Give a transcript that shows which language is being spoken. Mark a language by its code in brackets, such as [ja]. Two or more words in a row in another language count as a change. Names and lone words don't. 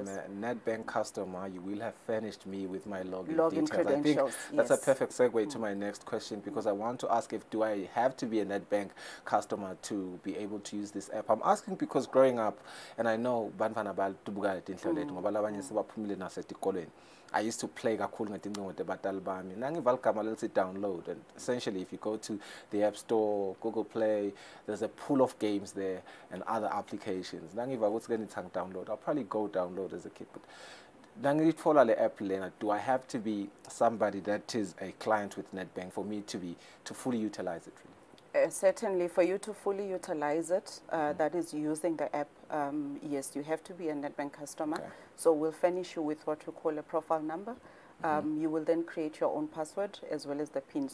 [en] If I'm a Nedbank customer, you will have furnished me with my login details. Credentials. I think that's a perfect segue to my next question, because I want to ask do I have to be a Nedbank customer to be able to use this app? I'm asking because growing up, and I know I used to play [ss] kakhulu ngetincingo [en] with [ss] batali bami. Nangivala igama lithi [en] download, and essentially if you go to the App Store, Google Play, there's a pool of games there and other applications. Nangiva what's going to download, I'll probably go download as a kid. But [ss] nangitfola le app lena, [en] do I have to be somebody that is a client with Nedbank for me to fully utilize it really? Certainly, for you to fully utilize it, that is using the app, yes, you have to be a Nedbank customer. So we'll furnish you with what we call a profile number. You will then create your own password as well as the PIN.